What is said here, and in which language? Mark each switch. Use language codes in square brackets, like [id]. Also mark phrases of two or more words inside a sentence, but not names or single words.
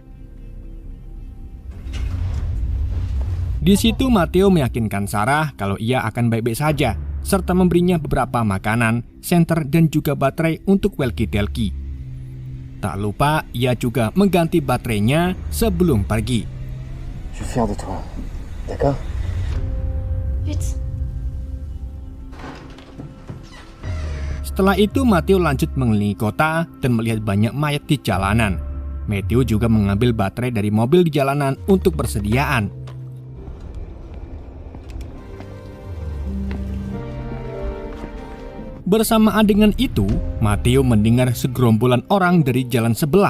[id] Di situ Matthew meyakinkan Sarah kalau ia akan baik-baik saja, serta memberinya beberapa makanan, senter dan juga baterai untuk walkie-talkie. Tak lupa, ia juga mengganti baterainya sebelum pergi. [fr] Je suis fier de toi. D'accord? Vite. [id] Setelah itu, Matthew lanjut mengelilingi kota dan melihat banyak mayat di jalanan. Matthew juga mengambil baterai dari mobil di jalanan untuk persediaan. Bersamaan dengan itu, Matthew mendengar segerombolan orang dari jalan sebelah.